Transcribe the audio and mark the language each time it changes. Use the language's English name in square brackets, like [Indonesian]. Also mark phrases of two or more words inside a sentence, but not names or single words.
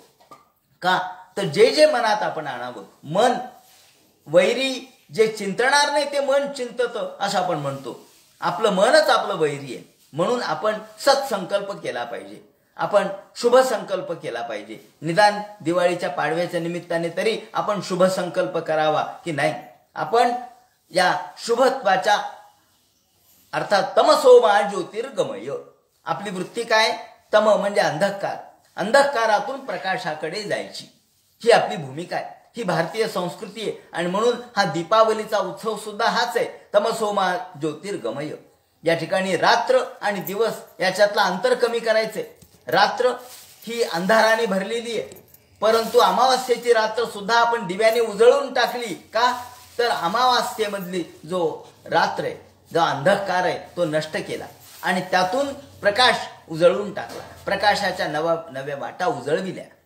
[Marathi] का तर जे जे मनात आपण आणावं, मन वैरी जे चिंतणार नाही ते मन चिंतत असं आपण म्हणतो. आपलं मनच आपलं वैरी आहे. म्हणून आपण सत्संकल्प केला पाहिजे, आपण शुभ संकल्प केला पाहिजे. निदान दिवाळीच्या पाडव्याच्या निमित्ताने तरी आपण शुभ संकल्प करावा की नाही. आपण या शुभत्वाच्या अर्थात [Sanskrit] तमसो मा ज्योतिर्गमय, [Marathi] आपली वृत्ती काय, तम म्हणजे अंधकार, अंधकारातून प्रकाशाकडे जायची, ही आपली भूमिका आहे, ही भारतीय संस्कृती आहे. आणि म्हणून हा दीपावलीचा उत्सव सुद्धा हाच आहे, [Sanskrit] तमसो मा ज्योतिर्गमय. [Marathi] या ठिकाणी रात्र आणि दिवस याच्यातला अंतर कमी करायचंय. रात्र ही अंधाराने भरलेली आहे, परंतु अमावास्येची रात्र सुद्धा आपण दिव्याने उजळून टाकली का, तर अमावास्येमधली जो रात्र आहे, जो अंधकार आहे तो नष्ट केला आणि त्यातून प्रकाश उजळून टाकला, प्रकाशाच्या नव्या वाटा उजळविल्या.